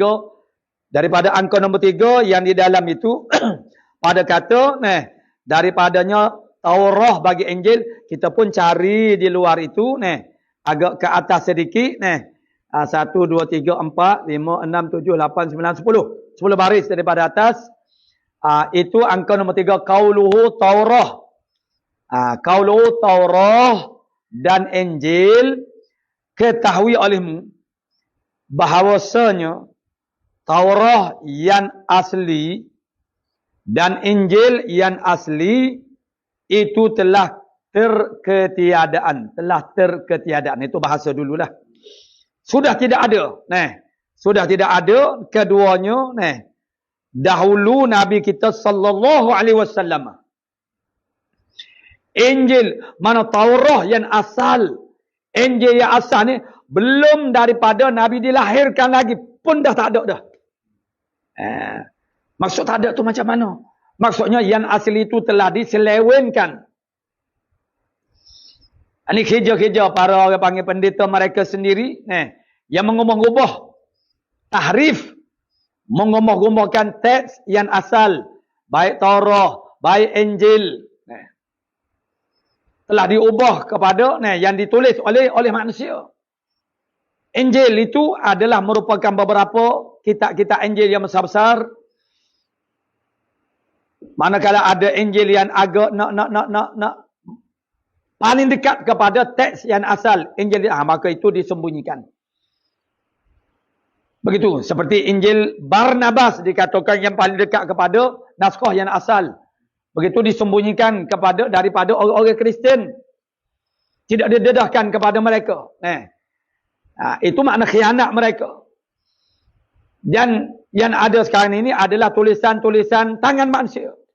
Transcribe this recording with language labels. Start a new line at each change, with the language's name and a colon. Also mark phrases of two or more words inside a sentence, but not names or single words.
Malay: Daripada angka nombor 3 yang di dalam itu pada kata daripadanya Taurah bagi Injil, kita pun cari di luar itu agak ke atas sedikit 1 2 3 4 5 6 7 8 9 10 10 baris daripada atas. Itu angka nombor 3 qauluhu Taurah. Qauluhu Taurah dan Injil. Ketahui olehmu bahawasanya Taurah yang asli dan Injil yang asli itu telah terketiadaan. Itu bahasa dululah. Sudah tidak ada. Sudah tidak ada keduanya. Dahulu Nabi kita
Arabic: صلى الله عليه وسلم.
Malay: Injil mana Taurah yang asal. Injil yang asal ni belum daripada Nabi dilahirkan lagi pun dah tak ada dah. Maksud tak ada tu macam mana? Maksudnya yang asli itu telah diselewenkan. Ini kerja-kerja para orang panggil pendeta mereka sendiri yang mengubah-ubah tahrif, mengubah-ubahkan teks yang asal, baik Taurah, baik Injil. Telah diubah kepada yang ditulis oleh manusia. Injil itu adalah merupakan beberapa kitab-kitab Injil yang besar-besar. Manakala ada Injil yang agak paling dekat kepada teks yang asal Injil, maka itu disembunyikan. Begitu seperti Injil Barnabas dikatakan yang paling dekat kepada naskah yang asal. Begitu disembunyikan daripada orang-orang Kristian. Tidak didedahkan kepada mereka. Itu makna khianat mereka. Dan yang ada sekarang ini adalah tulisan-tulisan tangan manusia.